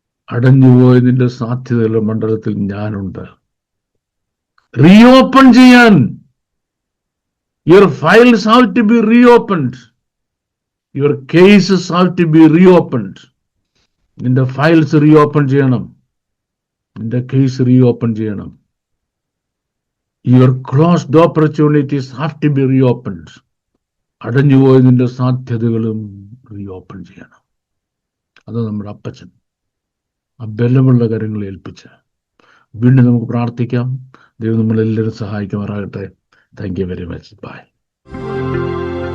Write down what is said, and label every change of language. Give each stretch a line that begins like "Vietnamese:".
Malayalam: അടഞ്ഞുപോയ നിന്റെ സാധ്യതകളുടെ മണ്ഡലത്തിൽ ഞാനുണ്ട്. റീഓപ്പൺ ചെയ്യാൻ.
English: Your files have to be reopened. Your cases have to be reopened.
Malayalam: നിന്റെ ഫയൽസ് റീഓപ്പൺ ചെയ്യണം, നിന്റെ കേസ് റീഓപ്പൺ ചെയ്യണം.
English: Your closed opportunities have to be reopened.
Malayalam: അടഞ്ഞുപോയ നിന്റെ സാധ്യതകളും റീഓപ്പൺ ചെയ്യണം. അത് നമ്മുടെ അപ്പച്ചൻ ആ ബലമുള്ള കാര്യങ്ങളെ ഏൽപ്പിച്ച് വീണ്ടും നമുക്ക് പ്രാർത്ഥിക്കാം. ദൈവം നമ്മളെല്ലാവരും സഹായിക്കുമാറാകട്ടെ.
English: Thank you very much.
Malayalam: By.